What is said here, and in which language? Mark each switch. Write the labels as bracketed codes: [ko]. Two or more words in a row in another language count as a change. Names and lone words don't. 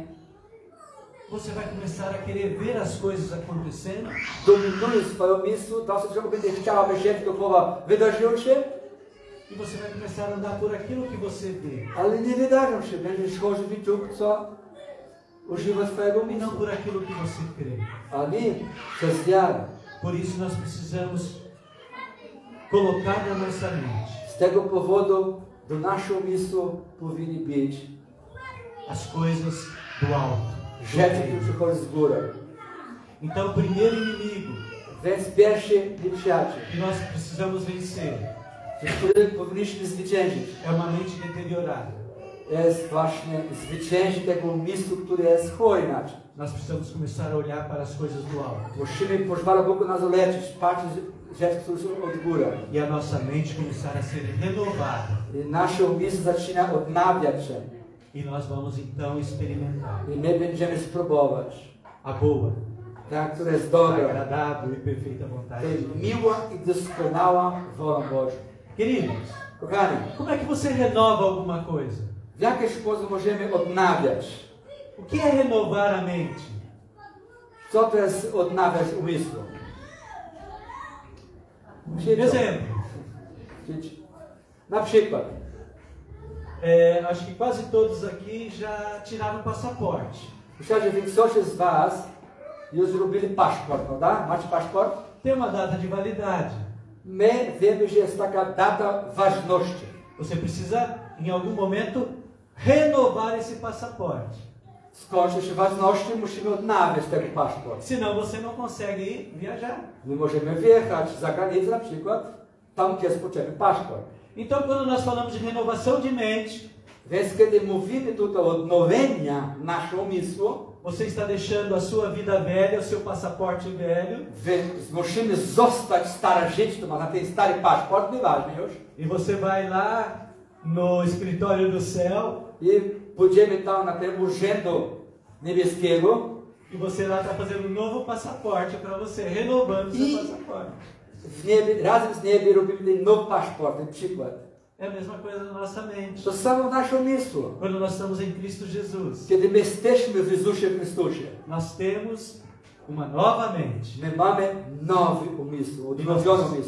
[pt] você vai começar a querer ver as coisas acontecendo, [pl] dominuje swoją umysł, to się ciągle będzie chciała, aby rzecz duchowa wydarzyła się, [pt] e você vai começar a andar por aquilo que você vê, [pl] ale nie wydarzą się. Będziesz chodził według, co używa swojego [pt] e não [pl] umysłu. [pt] por aquilo que você crê. [pl] A nie przez wiarę. [pt] Por isso nós precisamos colocar na nossa mente [pl] Z tego powodu do naszego umysłu powinny być [pt] as coisas do alto. [pl] rzeczy, które przychodzą z góry. [pt] Então, o primeiro inimigo [pl] Więc pierwszy nieprzyjaciel, [pt] que nós precisamos vencer [pl] z którym powinniśmy zwyciężyć, [pt] é uma mente deteriorada. [pl] jest właśnie zwyciężyć tego umysłu, który jest chory inaczej. [pt] Nós precisamos começar a olhar para as coisas do alto [pl] Musimy pozwalać Bogu nas uleczyć, patrzeć rzeczy, które są od góry. [pt] e a nossa mente começar a ser renovada. [pl] I nasz umysł zaczyna odnawiać się. [pt] E nós vamos então experimentar [pl] I my będziemy spróbować [pt] a boa, [pl] ta, która jest [pt] a [pl] dobra, [pt] agradável e perfeita vontade [pl] to [pt] de [pl] jest [pt] Deus. [pl] miła i doskonała wola Boża. [pt] Queridos, [pl] Kochani, [pt] como é que você renova alguma coisa? [pl] w jaki sposób możemy odnawiać? [pt] O que é renovar a mente? [pl] Co to jest odnawiać umysłu? [pt] Exemplo, [pl] Na przykład, [pt] acho que quase todos aqui já tiraram o passaporte. [pl] myślę, że większość z was już zrobili paszport, prawda? Macie paszport? [pt] Tem uma data de validade. [pl] My wiemy, że jest taka data ważności. [pt] Você precisa, em algum momento, renovar esse passaporte. [pl] Skończy się ważności, musimy odnawiać ten paszport. [pt] Senão você não consegue ir viajar. [pl] My możemy wjechać za granicę na przykład, tam gdzie jest potrzebny paszport. [pt] Então, quando nós falamos de renovação de mente, [pl] Więc kiedy mówimy tutaj o odnowienia naszego umysłu, [pt] você está deixando a sua vida velha, o seu passaporte velho, [pl] więc musimy zostać stare życie, to ma na ten stary paszport, nieważne już. [pt] e você vai lá no escritório do céu, [pl] I pójdziemy tam na ten urzędu niebieskiego [pt] e você lá está fazendo um novo passaporte para você, renovando o seu passaporte. [pl] w niebie, razem z niebie robimy ten nowy paszport, ten przykład. [pt] É a mesma coisa na nossa mente. [pl] To samo w naszym umysłu. [pt] Quando nós estamos em Cristo Jesus, [pl] Kiedy my jesteśmy w Jezusie Chrystusie, [pt] nós temos uma nova mente. [pl] my mamy nowy umysł, odnowiony umysł.